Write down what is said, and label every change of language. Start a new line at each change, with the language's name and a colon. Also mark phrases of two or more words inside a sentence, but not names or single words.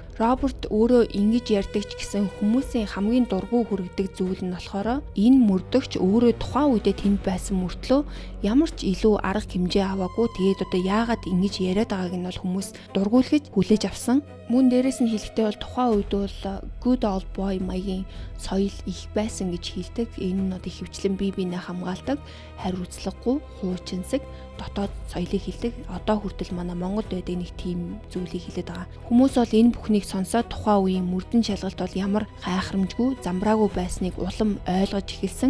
Mongolian: Роберт өөрөө ингэж ярьдаг ч гэсэн хүмүүсийн хамгийн дургүй хүргэдэг зүйл нь болохоор энэ мөрдөгч өөрөө тухайн үедээ тэнд байсан мөртлөө ямар ч илүү арга хэмжээ аваагүй. Тэгээд одоо яагаад ингэж яриад байгааг нь бол хүмүүс дургуулгаж хүлээж авсан. Мөн дээрэс нь хэлэхдээ бол тухайн үед бол
English: good old boy
Mongolian: маягийн соёл их байсан гэж хэлдэг. Энэ нь одоо хөвчлэн бие биенээ хамгаалдаг, хариуцлагагүй, хуучинсаг дотоод соёлыг хэлдэг. Одоо хүртэл манай Монголд байдаг нэг тийм зүйлийг хэлээд байгаа. Хүмүүс бол энэ бүхнийг сонсоод тухайн үеийн мөрдөн шалгалт бол ямар гайхамшгүй, замбраагүй байсныг улам ойлгож эхэлсэн.